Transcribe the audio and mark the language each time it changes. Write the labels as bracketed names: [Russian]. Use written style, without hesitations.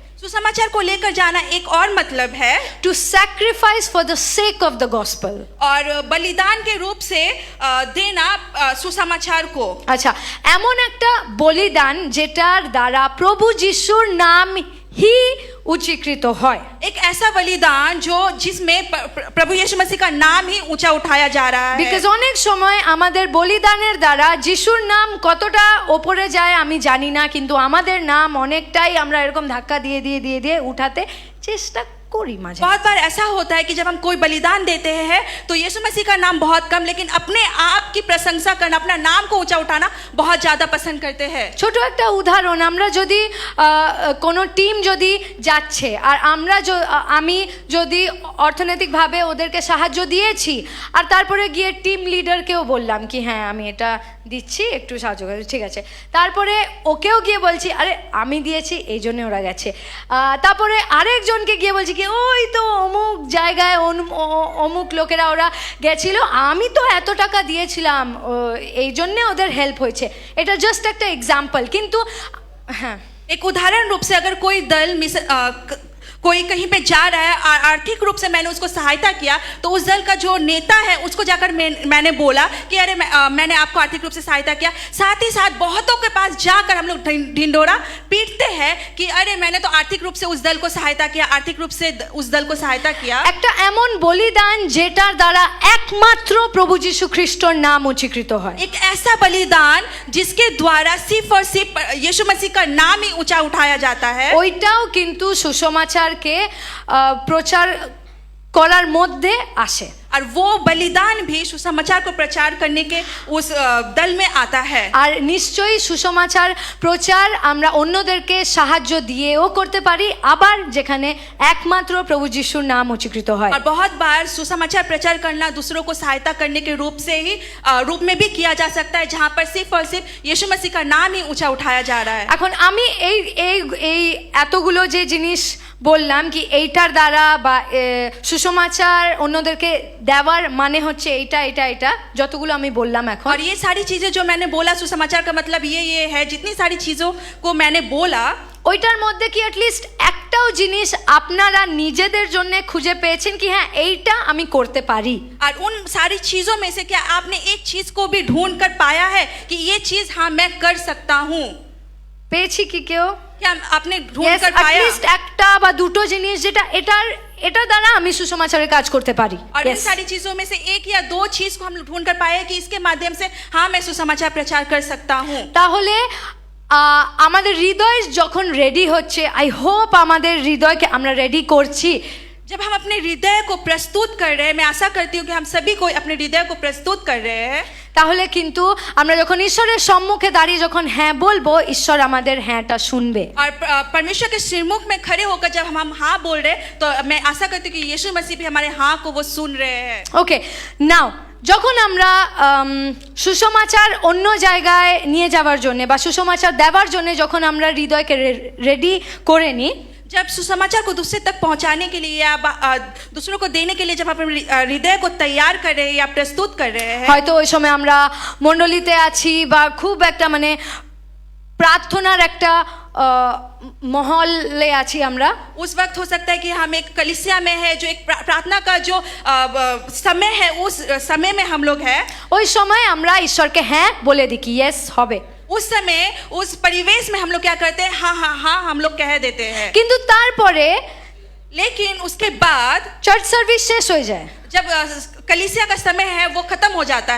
[Hindi] सुसमाचार को लेकर जाना एक और मतलब है [English] to sacrifice for the sake of the gospel, [Hindi] और बलिदान के रूप से देना सुसमाचार को। [Bangla] আচ্ছা, এমন একটা বলিদান যেটার দ্বারা প্রভু যিশুর নাম [Hindi] ही उच्चीकृत [Bangla] হয়, [Hindi] एक ऐसा बलिदान जो जिसमें प्रभु यीशु मसीह का नाम ही ऊंचा उठाया जा रहा है। [Bangla] বিকজ অনেক সময় আমাদের বলিদানের দ্বারা যিশুর নাম কতটা ওপরে যায় আমি জানি না, কিন্তু আমাদের নাম অনেকটাই আমরা এরকম ধাক্কা দিয়ে দিয়ে দিয়ে দিয়ে উঠাতে চেষ্টা করি মাঝে। [Hindi] बहुत बार ऐसा होता है कि जब हम कोई बलिदान देते हैं तो यीशु मसीह का नाम बहुत कम, लेकिन अपने आप की प्रशंसा करना, अपना नाम को ऊंचा उठाना बहुत ज्यादा पसंद करते हैं। [Bangla] ছোট একটা উদাহরণ, আমরা যদি কোনো টিম যদি যাচ্ছে আর আমি যদি অর্থনৈতিকভাবে ওদেরকে সাহায্য দিয়েছি আর তারপরে গিয়ে টিম লিডারকেও বললাম কি হ্যাঁ আমি এটা দিচ্ছি একটু সাহায্য করে, ঠিক আছে, তারপরে ওকেও গিয়ে বলছি আরে আমি দিয়েছি এই জন্য ওরা গেছে, তারপরে আরেকজনকে গিয়ে বলছি কি ওই তো অমুক জায়গায় অমুক লোকেরা ওরা গেছিল আমি তো এত টাকা দিয়েছিলাম এই জন্যে ওদের হেল্প হয়েছে, এটা জাস্ট একটা एग्जांपल। কিন্তু হ্যাঁ [Hindi] एक उदाहरण रूप से अगर कोई दल कोई कहीं पे जा रहा है आर्थिक रूप से मैंने उसको सहायता किया, तो उस दल का जो नेता है उसको जाकर मैंने बोला कि अरे मैंने आपको आर्थिक रूप से सहायता किया। साथ ही साथ बहुतों के पास जाकर हम लोग ढिंडोरा पीटते हैं कि अरे मैंने तो आर्थिक रूप से उस दल को सहायता किया, आर्थिक रूप से उस दल को सहायता किया। [Bangla] একটা এমন বলিদান যেটার দ্বারা একমাত্র প্রভু যীশু খ্রিস্টর নাম উচ্চীকৃত হয়। [Hindi] एक ऐसा बलिदान जिसके द्वारा सिर्फ और सिर्फ यीशु मसीह का नाम ही ऊंचा उठाया जाता है। [Bangla] ওইটাও কিন্তু সুসমাচারকে প্রচার করার মধ্যে আসে। [Hindi] और वो बलिदान भी सुसमाचार को प्रचार करने के उस दल में आता है। [Bangla] আর নিশ্চয়ই সুসমাচার প্রচার আমরা অন্যদেরকে সাহায্য দিয়েও করতে পারি, আবার যেখানে একমাত্র প্রভু যিশুর নাম উচ্চীকৃত হয়। [Hindi] और बहुत बार सुसमाचार प्रचार करना दूसरों को सहायता करने के रूप से ही रूप में भी किया जा सकता है, जहाँ पर सिर्फ और सिर्फ यीशु मसीह का नाम ही ऊंचा उठाया जा रहा है। [Bangla] এখন আমি এই এই এই এতগুলো যে জিনিস বললাম কি এইটার দ্বারা বা সুসমাচার অন্যদেরকে দেওয়ার মানে হচ্ছে এইটা এটা এটা যতগুলো আমি বললাম এখন। [Hindi] और ये सारी चीजें जो मैंने बोला सुसमाचार का मतलब ये है, जितनी सारी चीजों को मैंने बोला [Bangla] ওইটার মধ্যে কি অ্যাটলিস্ট একটাও জিনিস আপনারা নিজেদের জন্য খুঁজে পেয়েছেন কি হ্যাঁ এইটা আমি করতে পারি? [Hindi] और उन सारी चीजों में से क्या आपने एक चीज को भी ढूंढ कर पाया है कि ये चीज हाँ मैं कर सकता हूँ? [Bangla] পেয়েছি কি কেউ? [Hindi] क्या आपने ढूंढ कर पाया? [Bangla] অ্যাটলিস্ট একটা বা দুটো জিনিস যেটা এটার দ্বারা আমি সুসমাচারের কাজ করতে পারি। [Hindi] और इन सारी चीजों में से एक या दो चीज को हम लोग ढूंढ कर पाए कि इसके माध्यम से हाँ मैं सुसमाचार प्रचार कर सकता हूँ। [Bangla] তাহলে আমাদের হৃদয় যখন রেডি হচ্ছে, [English] I hope [Bangla] আমাদের হৃদয়কে আমরা রেডি করছি। [Hindi] जब हम अपने हृदय को प्रस्तुत कर रहे हैं, मैं आशा करती हूँ कि हम सभी को अपने हृदय को प्रस्तुत कर रहे हैं, [Bangla] তাহলে কিন্তু আমরা যখন ঈশ্বরের সম্মুখে দাঁড়িয়ে যখন হ্যাঁ বলবো, ঈশ্বর আমাদের হ্যাঁটা শুনবে। [Hindi] और परमेश्वर के श्रीमुख में खड़े होकर जब हम हाँ बोल रहे हैं, तो मैं आशा करती हूँ कि यीशु मसीह भी हमारे हाँ को वो सुन रहे हैं। [Bangla] ওকে, নাও যখন আমরা সুসমাচার অন্য জায়গায় নিয়ে যাওয়ার জন্য বা সুসমাচার দেওয়ার জন্য যখন আমরা হৃদয়কে রেডি করে নিই, [Hindi] जब सुसमाचार को दूसरे तक पहुंचाने के लिए या दूसरों को देने के लिए जब अपने हृदय को तैयार कर रहे हैं या प्रस्तुत कर रहे हैं, [Bangla] হয়তো ওই সময় আমরা মণ্ডলীতে আছি বা খুব একটা মানে প্রার্থনার একটা মহলে আছি আমরা, [Hindi] उस वक्त हो सकता है कि हम एक कलीसिया में है, जो एक प्रार्थना का जो समय है उस समय में हम लोग हैं। [Bangla] ওই সময় আমরা ঈশ্বরকে হ্যাঁ বলে দিই কি ইয়েস হবে। [Hindi] उस समय उस परिवेश में हम लोग क्या करते हैं? हाँ हाँ हाँ हम लोग कह देते हैं। [Bangla] কিন্তু তারপরে [Hindi] लेकिन उसके बाद [Bangla] চার্চ সার্ভিস শেষ হয়ে যায়, [Hindi] जब कलीसिया का समय है वो खत्म हो जाता